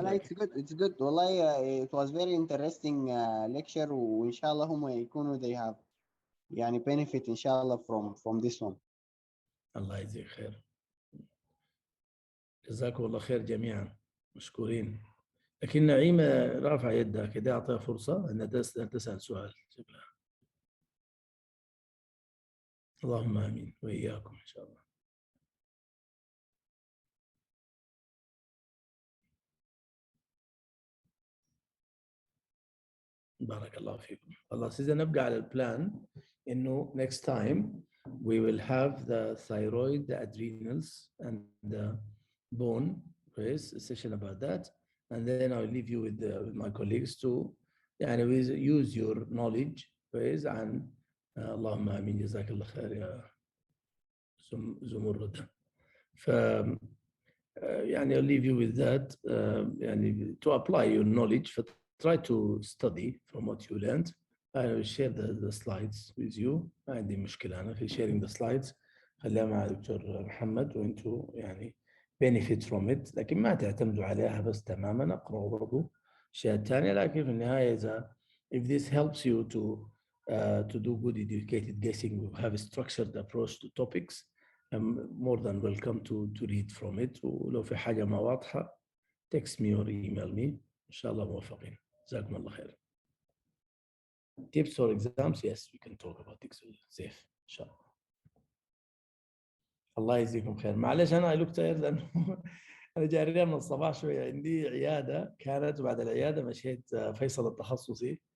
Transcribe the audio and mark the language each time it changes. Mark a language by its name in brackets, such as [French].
[Arabic] لا [English] it's good [Arabic] والله. [English] It was very interesting lecture [Arabic] وان شاء الله هم يكونوا [English] they have [Arabic] يعني [English] benefit [Arabic] ان شاء الله [English] from this one. [Arabic] الله يجزيك خير. جزاكم الله خير جميعا، مشكورين. لكن نعيمة رافعة يدها كده، أعطيها فرصة أن تسأل سؤال. اللهم آمين وإياكم إن شاء الله. بارك الله فيكم. خلاص إذا نبقى على البلان إنه [English] next time we will have the thyroid, the adrenals and the bone race, a session about that, and then I'll leave you with my colleagues to use your knowledge and [Arabic] اللهم آمين جزاك الله خير يا زمردة. [English] I'll leave you with that to apply your knowledge. Try to study from what you learned. I will share the slides with you. [Arabic] ما عندي مشكلة أنا في [English] sharing the slides. [Arabic] خليها مع دكتور محمد وأنتوا [English] benefit from it. [Arabic] لكن ما تعتمدوا عليها بس تماما، أقرأوا برضو أشياء ثانية. لكن في النهاية [English] if this helps you to do good educated guessing, we have a structured approach to topics. I'm more than welcome to read from it. [Arabic] ولو في حاجة ما واضحة [English] text me or email me. [Arabic] إن شاء الله موفقين. جزاكم الله خير. [English] Tips for exams? Yes, we can talk about tips. Safe. [Arabic] إن شاء الله. الله يجزيكم خير. معلش أنا [English] I look tired [Arabic] لأنه أنا جاي من الصباح شوية، عندي عيادة كانت، وبعد العيادة مشيت فيصل التخصصي